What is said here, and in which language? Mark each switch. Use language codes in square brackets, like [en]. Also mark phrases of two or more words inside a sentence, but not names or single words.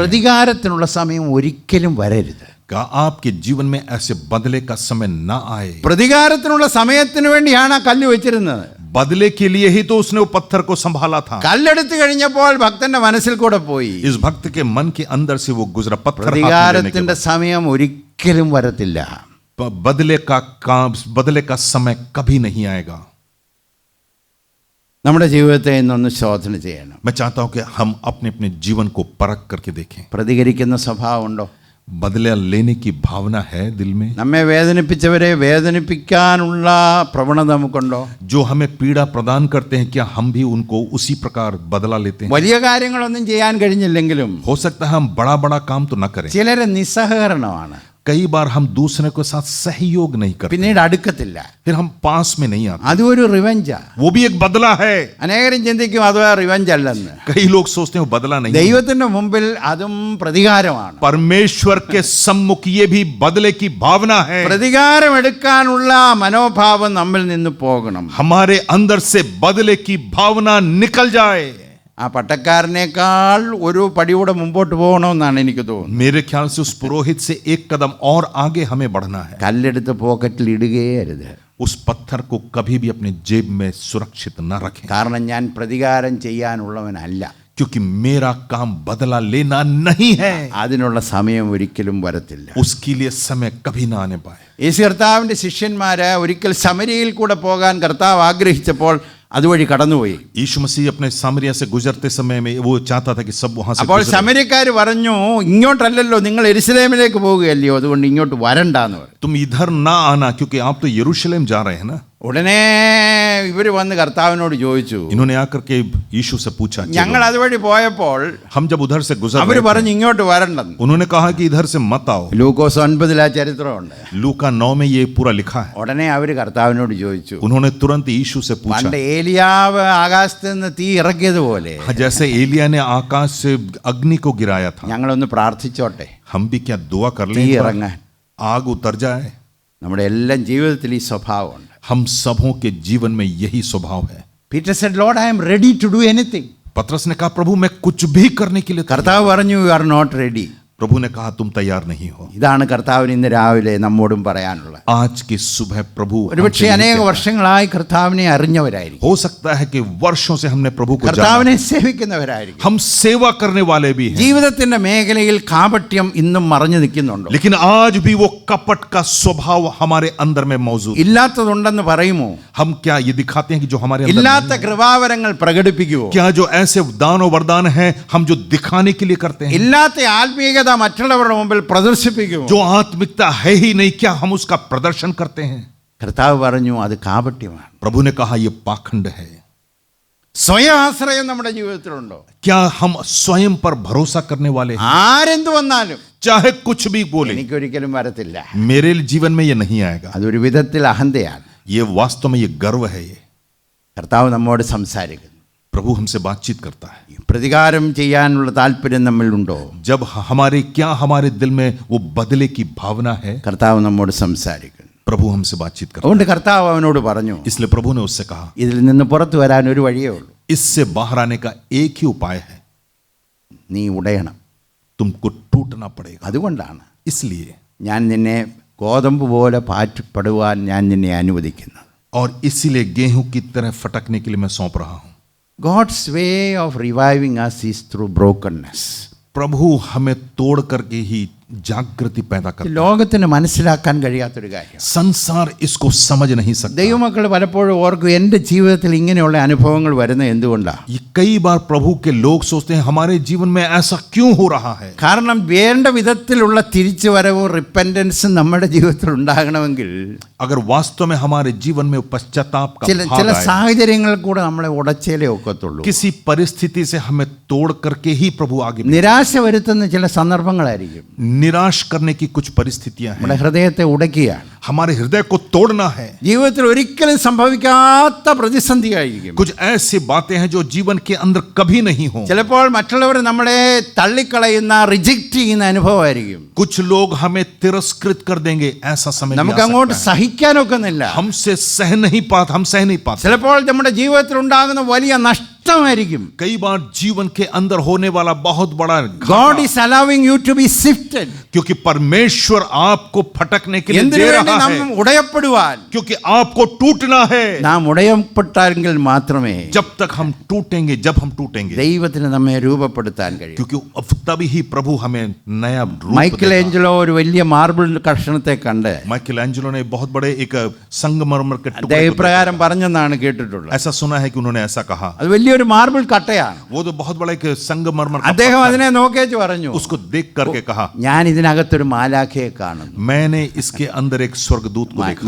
[ml] പ്രതികാരത്തിനുള്ള സമയം ഒരിക്കലും വരരുത്. [hi] आपके जीवन में ऐसे बदले का समय ना आए। [ml] പ്രതികാരത്തിനുള്ള സമയത്തിന് വേണ്ടിയാണ് ആ കല്ല് വെച്ചിരുന്നത്. [hi] बदले के लिए ही तो उसने वो पत्थर को संभाला था। [ml] കല്ലെടുത്ത് കഴിഞ്ഞപ്പോൾ ഭക്തന്റെ മനസ്സിൽ കൂടെ പോയി, [hi] इस भक्त के मन के अंदर से वो गुजरा पत्थर हाथ में लेने के [ml] പ്രതികാരത്തിന്റെ സമയം ഒരിക്കലും വരത്തില്ല. [hi] बाद बदले का समय कभी नहीं आएगा। [ml] നമ്മുടെ ജീവിതത്തെ ഇന്നൊന്ന് ശോധന ചെയ്യണം. [hi] मैं चाहता हूं कि हम अपने अपने जीवन को परख करके देखें. [ml] പ്രതികരിക്കുന്ന സ്വഭാവമുണ്ടോ? [hi] बदला लेने की भावना है दिल में? [ml] നമ്മെ വേദനിപ്പിച്ചവരെ വേദനിപ്പിക്കാനുള്ള പ്രവണത നമുക്കുണ്ടോ? [hi] जो हमें पीड़ा प्रदान करते हैं, क्या हम भी उनको उसी प्रकार बदला लेते हैं? [ml] വലിയ കാര്യങ്ങളൊന്നും ചെയ്യാൻ കഴിഞ്ഞില്ലെങ്കിലും [hi] हो सकता है हम बड़ा बड़ा काम तो न करें, [ml] ചിലരെ നിസ്സഹകരണമാണ്, [hi] कई बार हम दूसरे के साथ सहयोग नहीं करते, [ml] പിന്നീട് അടുക്കത്തില്ല. [hi] फिर हम पास में नहीं आते. [ml] അതും ഒരു റിവഞ്ചാ. [hi] वो भी एक बदला है. [ml] അനേകരും ചിന്തിക്കും അത് റിവഞ്ച് അല്ലെന്ന്. [hi] कई लोग सोचते हैं वो बदला नहीं है. [ml] ദൈവത്തിന്റെ മുമ്പിൽ അതും പ്രതികാരമാണ്. [hi] परमेश्वर के सम्मुख ये भी बदले की भावना है. [ml] പ്രതികാരം എടുക്കാനുള്ള മനോഭാവം നമ്മിൽ നിന്ന് പോകണം. [hi] हमारे अंदर से बदले की भावना निकल जाए. [ml] ആ പട്ടക്കാരനേക്കാൾ ഒരു പടിയൂടെ മുമ്പോട്ട് പോകണമെന്നാണ് എനിക്ക് തോന്നുന്നത്. [hi] मेरे ख्याल से उस पुरोहित से एक कदम और आगे हमें बढ़ना है. [ml] കല്ലെടുത്ത് പോക്കറ്റിൽ ഇടുകയേ അരുത്. [hi] उस पत्थर को कभी भी अपने जेब में सुरक्षित न रखें, [ml] കാരണം ഞാൻ പ്രതികാരം ചെയ്യാനുള്ളവനല്ല. [hi] क्योंकि मेरा काम बदला लेना नहीं है. [ml] അതിനുള്ള സമയം ഒരിക്കലും വരത്തില്ല. [hi] उसके लिए समय कभी ना आने पाए. [ml] യേശു കർത്താവിൻ്റെ ശിഷ്യന്മാര് ഒരിക്കൽ സമരിയയിൽ കൂടെ പോകാൻ കർത്താവ് ആഗ്രഹിച്ചപ്പോൾ അതുവഴി കടന്നുപോയി. [hi] यीशु मसीह अपने सामरिया से गुजरते समय में वो चाहता था कि सब वहां से [ml] അപ്പോൾ [hi] गुजरे. [ml] സമരിയക്കാർ പറഞ്ഞു, ഇങ്ങോട്ടല്ലല്ലോ, നിങ്ങൾ യെരുശലേമിലേക്ക് പോവുകയല്ലയോ, അതുകൊണ്ട് ഇങ്ങോട്ട് വരണ്ടാന്ന് പറഞ്ഞു. [hi] तुम इधर ना आना, क्योंकि आप तो यरूशलेम जा रहे हैं ना. [ml] ഉടനെ ഇവർ വന്ന് കർത്താവിനോട് ചോദിച്ചു. [hi] इन्होंने आकर के यीशु से पूछा, [ml] ഞങ്ങൾ അതുവഴി പോയപ്പോൾ [hi] हम जब उधर से गुजर [ml] അവർ [hi] रहे थे, [ml] പറഞ്ഞു ഇങ്ങോട്ട് വരണ്ടെന്ന്. [hi] उन्होंने कहा कि इधर से मत आओ. [ml] ലൂക്കോസ് 9 ആ ചരിത്രമുണ്ട്. [hi] लूका 9 में ये पूरा लिखा है. [ml] ഉടനെ അവർ കർത്താവിനോട് ചോദിച്ചു, [hi] उन्होंने तुरंत यीशु से पूछा, [ml] പണ്ട് ഏലിയാവ് ആകാശത്ത് നിന്ന് തീ ഇറക്കിയതുപോലെ [hi] जैसे एलिया ने आकाश से अग्नि को गिराया था, [ml] ഞങ്ങളൊന്ന് പ്രാർത്ഥിച്ചോട്ടെ, [hi] हम भी क्या दुआ कर [ml] തീ [hi] लें, [ml] ഇറങ്ങാൻ. [hi] आग उतर जाए. [ml] നമ്മുടെ എല്ലാം ജീവിതത്തിൽ ഈ സ്വഭാവമുണ്ട്. [hi] हम सबों के जीवन में यही स्वभाव है. [en] Peter said, Lord, I am ready to do anything. [hi] पतरस ने कहा, प्रभु मैं कुछ भी करने के लिए तैयार [ml] കർത്താവ് പറഞ്ഞു, [en] you are not ready. [hi] हूं. प्रभु ने कहा तुम तैयार नहीं हो. [ml] ഇതാണ് കർത്താവിന് ഇന്ന് രാവിലെ നമ്മോടും പറയാനുള്ളത്. [hi] आज की सुबह प्रभु [ml] ഒരുപക്ഷെ [hi] हमसे यही [ml] അനേക [hi] कहता है. [ml] വർഷങ്ങളായി കർത്താവിനെ അറിഞ്ഞവരായിരിക്കും, [hi] हो सकता है कि वर्षों से हमने प्रभु को जाना, [ml] കർത്താവിനെ സേവിക്കുന്നവരായിരിക്കും. [hi] हम सेवा करने वाले भी हैं, [ml] ജീവിതത്തിന്റെ മേഖലയിൽ കാപട്യം ഇന്നും മറഞ്ഞു നിൽക്കുന്നുണ്ടോ? [hi] लेकिन आज भी वो कपट का स्वभाव हमारे अंदर में मौजूद है. [ml] ഇല്ലാത്തതുണ്ടെന്ന് പറയുമോ? [hi] हम क्या ये दिखाते हैं कि जो हमारे अंदर [ml] ഇല്ലാത്ത [hi] नहीं है? [ml] കൃപാവരങ്ങൾ പ്രകടിപ്പിക്കുവോ? [hi] क्या जो ऐसे दान और वरदान हैं हम जो दिखाने के लिए करते हैं, [ml] ഇല്ലാത്ത ആത്മീയത മറ്റുള്ളവരുടെ മുമ്പിൽ പ്രദർശിപ്പിക്കുമോ? [hi] जो आत्मिकता है ही नहीं, क्या हम उसका प्रदर्शन करते हैं? [ml] കർത്താവ് പറഞ്ഞു, അത് കാപട്യമാണ്. [hi] प्रभु ने कहा ये पाखंड है. [ml] സ്വയം ആശ്രയം നമ്മുടെ ജീവിതത്തിലുണ്ടോ? [hi] क्या हम स्वयं पर भरोसा करने वाले हैं? [ml] ആരെന്ത് വന്നാലും [hi] चाहे कुछ भी बोले, [ml] എനിക്കൊരിക്കലും വരത്തില്ല. [hi] मेरे जीवन में ये नहीं आएगा. [ml] അതൊരു വിധത്തിൽ അഹന്തയാണ്. [hi] ये वास्तव में ये गर्व है. ये [ml] കർത്താവ് നമ്മോട് സംസാരിക്കുന്നു. [hi] प्रभु हमसे बातचीत करता है. [ml] പ്രതികാരം ചെയ്യാനുള്ള താല്പര്യം നമ്മളിലുണ്ടോ? [hi] जब हमारे दिल में वो बदले की भावना है, [ml] കർത്താവ് നമ്മോട് സംസാരിക്കുന്നു. [hi] प्रभु हमसे बातचीत करता [ml] അതുകൊണ്ട് കർത്താവ് അവനോട് പറഞ്ഞു, [hi] है. इसलिए प्रभु ने उससे कहा, [ml] ഇതിൽ നിന്ന് പുറത്തു വരാൻ ഒരു വഴിയേ ഉള്ളൂ. [hi] इससे बाहर आने का एक ही उपाय है, [ml] നീ ഉടയണം. [hi] तुमको टूटना पड़ेगा. [ml] അതുകൊണ്ടാണ് [hi] इसलिए [ml] ഞാൻ നിന്നെ ഗോതമ്പ് പോലെ പാറ്റപ്പെടുവാൻ ഞാൻ നിന്നെ അനുവദിക്കുന്നത്. [hi] और इसीलिए गेहूं की तरह फटकने के लिए मैं सौंप रहा हूं. [en] God's way of reviving us is through brokenness. [hi] प्रभु हमें तोड़ करके ही जागृति पैदा करता है. [ml] ലോകത്തിന് മനസ്സിലാക്കാൻ കഴിയാത്തൊരു കാര്യം. [hi] संसार इसको समझ नहीं सकता. [ml] ദൈവമക്കൾ പലപ്പോഴും ഓർക്കും, എൻ്റെ ജീവിതത്തിൽ ഇങ്ങനെയുള്ള അനുഭവങ്ങൾ വരുന്നത് എന്തുകൊണ്ടാണ്? [hi] ये कई बार प्रभु के लोग सोचते हैं हमारे जीवन में ऐसा क्यों हो रहा है. [ml] കാരണം വേണ്ട വിധത്തിലുള്ള തിരിച്ചുവരവും റിപ്പൻറ്റൻസും നമ്മുടെ ജീവിതത്തിൽ ഉണ്ടാകണമെങ്കിൽ [hi] अगर वास्तव में हमारे जीवन में पश्चाताप का [ml] ചില [hi] भाग आए, [ml] സാഹചര്യങ്ങൾ കൂടെ നമ്മളെ ഉടച്ചേലേ ഒക്കത്തുള്ളൂ. [hi] किसी परिस्थिति से हमें तोड़ करके ही प्रभु आगे [ml] നിരാശ വരുത്തുന്ന ചില സന്ദർഭങ്ങളായിരിക്കും. [hi] निराश करने की कुछ परिस्थितियां [ml] നമ്മുടെ [hi] हैं. [ml] ഹൃദയത്തെ ഉടയ്ക്കുകയാണ്. [hi] हमारे हृदय को तोड़ना है. [ml] ജീവിതത്തിൽ ഒരിക്കലും സംഭവിക്കാത്ത പ്രതിസന്ധിയായിരിക്കും. [hi] कुछ ऐसी बातें हैं जो जीवन के अंदर कभी नहीं हो. [ml] ചിലപ്പോൾ മറ്റുള്ളവർ നമ്മളെ തള്ളിക്കളയുന്ന റിജക്റ്റ് ചെയ്യുന്ന അനുഭവമായിരിക്കും. [hi] कुछ लोग हमें तिरस्कृत कर देंगे, ऐसा समय भी आ [ml] നമുക്ക് അങ്ങോട്ട് [hi] सकता है. [ml] സഹിക്കാനൊക്കുന്നില്ല. [hi] हम सह नहीं पाते. [ml] ചിലപ്പോൾ നമ്മുടെ ജീവിതത്തിൽ ഉണ്ടാകുന്ന വലിയ നഷ്ട നഷ്ടമായിരിക്കും. [hi] कई बार जीवन के अंदर होने वाला बहुत बड़ा घाटा, [en] God is allowing you to be sifted. [hi] क्योंकि परमेश्वर आपको फटकने के लिए [ml] എന്തിനു [hi] दे [ml] വേണ്ടി [hi] रहा [ml] നാം [hi] है, [ml] ഉടയപ്പെടുവാൻ? [hi] क्योंकि आपको टूटना है. [ml] നാം ഉടയപ്പെട്ടാരെങ്കിൽ മാത്രമേ [hi] जब तक हम टूटेंगे, जब हम टूटेंगे, [ml] ദൈവത്തിന് നമ്മെ രൂപപ്പെടുത്താൻ കഴിയും. [hi] क्योंकि तभी ही प्रभु हमें नया रूप [ml] മൈക്കൽ [hi] देगा. [ml] ഏഞ്ചലോ ഒരു വലിയ മാർബിൾ കഷണത്തെ കണ്ട് [hi] माइकल एंजेलो ने बहुत बड़े एक संगमरमर के टुकड़े [ml] അദ്ദേഹം [hi] को देखा. [ml] ഇപ്രകാരം പറഞ്ഞെന്നാണ് കേട്ടിട്ടുള്ളത്. [hi] ऐसा सुना है कि उन्होंने ऐसा कहा. [ml] അത് വലിയൊരു മാർബിൾ കട്ടയാണ്. [hi] वो तो बहुत बड़ा एक संगमरमर का [ml] അദ്ദേഹം [hi] पत्थर, [ml] അതിനെ നോക്കേച്ച് പറഞ്ഞു, [hi] उसको देख करके कहा, [ml] ഞാൻ ഇതിനകത്തൊരു മാലാഖയെ കാണുന്നു. [hi] मैंने इसके अंदर एक स्वर्गदूत को देखा.